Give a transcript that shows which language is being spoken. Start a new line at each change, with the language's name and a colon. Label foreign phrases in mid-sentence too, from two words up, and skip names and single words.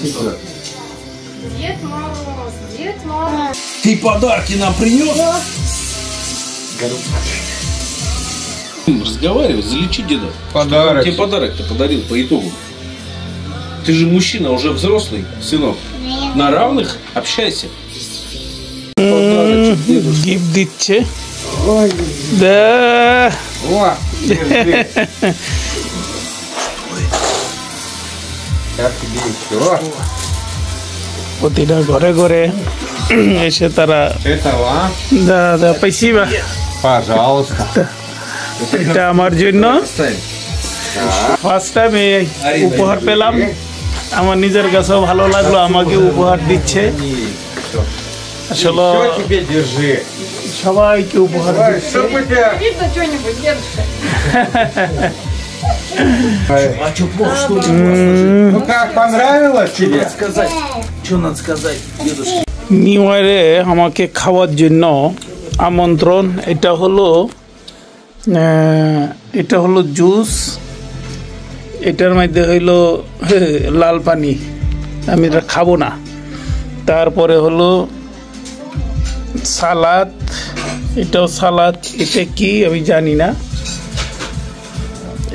Russian: Дед Мороз. Ты подарки нам принес? Разговаривай, залечи деда. Подарок. Тебе подарок-то подарил по итогу. Ты же мужчина, уже взрослый, сынок. На равных общайся.
Bangla: গিফট দিচ্ছে। দা
Russian: О, держи. Как тебе еще?
Bangla: প্রতিটা ঘরে ঘরে এসে তারা
Russian: Это вам? দা спасибо। Пожалуйста.
Bangla: এটা আমার জন্য
English: first time
Bangla: উপহার পেলাম। আমার নিজের কাছেও ভালো লাগলো, আমাকে উপহার দিচ্ছে। আসলে
Russian: Все тебе держи.
Bangla: সবাইকে উপহার দিচ্ছে।
Russian: Чтобы тебя... Видно что-нибудь, дедушка? А что плохо, что ли? Ну как, понравилось тебе? Что надо сказать, дедушка?
English: New Year
Bangla: আমাকে খাওয়ার জন্য আমন্ত্রণ। এটা হলো জুস, এটার মধ্যে হইল লাল পানি, আমি এটা খাবো না। তারপরে হলো সালাদ, এটাও সালাদ, এটা কি আমি জানি না।